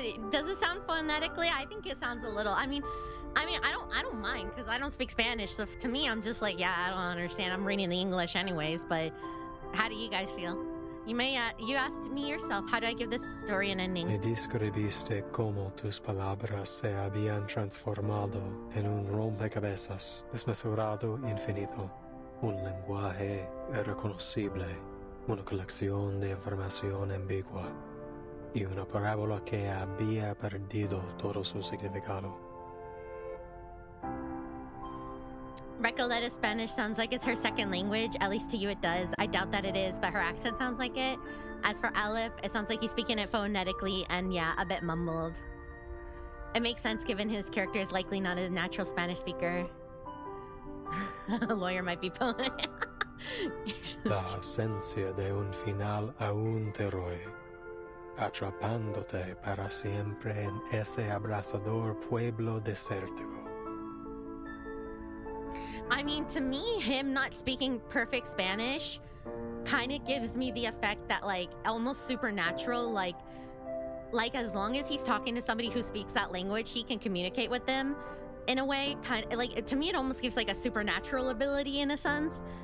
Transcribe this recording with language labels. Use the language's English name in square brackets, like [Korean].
[English] Does it sound phonetically? I think it sounds a little. I mean, I don't mind because I don't speak Spanish. So to me, I'm just like, yeah, I don't understand. I'm reading the English anyways. But how do you guys feel? You asked me yourself, how do I give this story an ending? [Spanish] Me describiste cómo tus palabras se habían transformado en un rompecabezas desmesurado infinito, un lenguaje irreconocible, una colección de información ambigua y una parábola que había perdido todo su significado. [English] Recoleta's Spanish sounds like it's her second language. At least to you it does. I doubt that it is, but her accent sounds like it. As for Aleph, it sounds like he's speaking it phonetically and yeah, a bit mumbled. It makes sense given his character is likely not a natural Spanish speaker. A lawyer might be poet. [Spanish] La ausencia de un final aún te roe, atrapándote para siempre en ese abrasador pueblo desértico. [English] I mean, to me, him not speaking perfect Spanish kind of gives me the effect that, like, almost supernatural, like as long as he's talking to somebody who speaks that language, he can communicate with them in a way. Kind of like, to me, it almost gives like a supernatural ability in a sense.